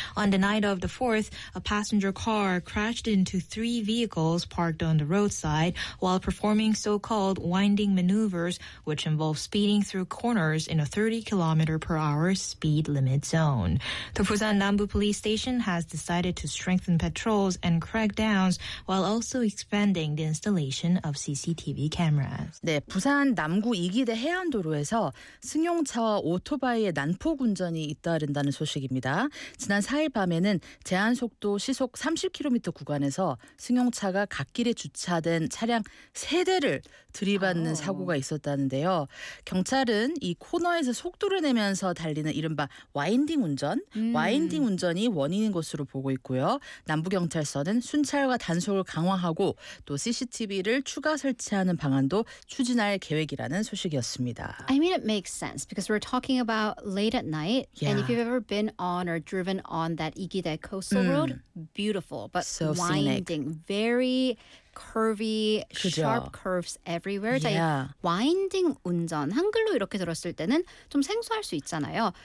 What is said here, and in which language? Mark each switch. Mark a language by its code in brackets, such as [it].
[en] On the night of the 4th, a passenger car crashed into three vehicles parked on the roadside while performing so-called winding maneuvers, which involve speeding through corners in a 30 km/h speed limit zone. The Busan Namgu Police Station has decided to strengthen patrols and crackdowns while also expanding the installation of CCTV cameras. [ko] 네, 부산 남구 이기대 해안도로에서 승용차와 오토바이의 난폭 운전이 잇따른다는 소식입니다. 지난 4일 밤에는 제한속도 시속 30km 구간에서 승용차가 갓길에 주차된 차량 3대를 들이받는 사고가 있었다는데요. 경찰은 이 코너에서 속도를 내면서 달리는 이른바 와인딩 운전, 와인딩 운전이 원인인 것으로 보고 있고요. 남부경찰서는 순찰과 단속을 강화하고 또 CCTV를 추가 설치하는 방안도 추진할 계획이라는 소식이었습니다. [en] I mean, it makes sense because we're talking about late at night. Yeah. And if you've ever been on or driven on that Igide Coastal Road, beautiful, but so winding, scenic. Very curvy, [ko] 그죠. [en] Sharp curves everywhere. Yeah. Like winding [ko] 운전, 한글로 이렇게 들었을 때는 좀 생소할 수 있잖아요.